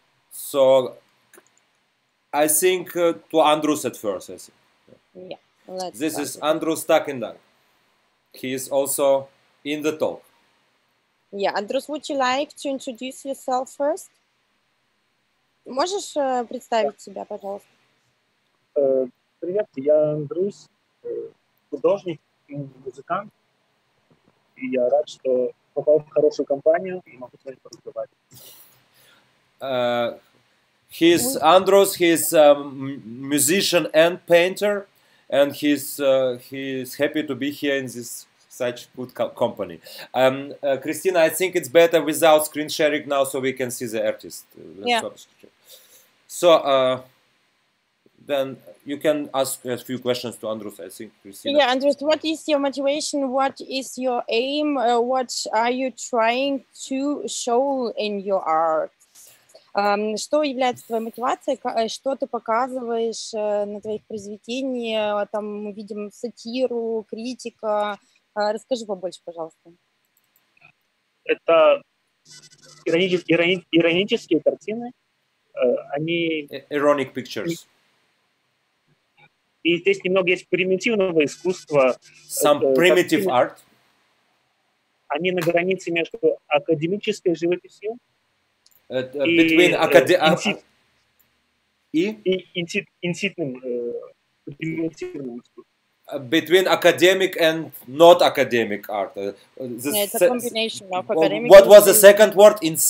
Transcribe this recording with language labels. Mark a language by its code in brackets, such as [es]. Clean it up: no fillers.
[en] So I think to Andrus at first. I think. Yeah. This is Andrus Takendang. He is also in the talk. Yeah, Andrus, would you like to introduce yourself first? [ru] Можешь представить себя, пожалуйста? Привет, я Андрюс, художник, музыкант, и я рад, что попал в хорошую компанию и могу с вами поразговаривать. [en] He's Andros. He's a musician and painter, and he's happy to be here in this such good company. Christina, I think it's better without screen sharing now, so we can see the artist. Yeah. So then you can ask a few questions to Andros. I think Christina. Yeah, Andros, what is your motivation? What is your aim? What are you trying to show in your art? [ru] Что является твоей мотивацией? Что ты показываешь на твоих произведениях? Там мы видим сатиру, критика. Расскажи побольше, пожалуйста. Это иронические картины. Они... [en] Ironic pictures. [ru] И здесь немного есть примитивного искусства. [en] Some primitive art. [ru] Они на границе между академической живописью [en] between between academic and not academic art. It's a combination of academic. What was the second word?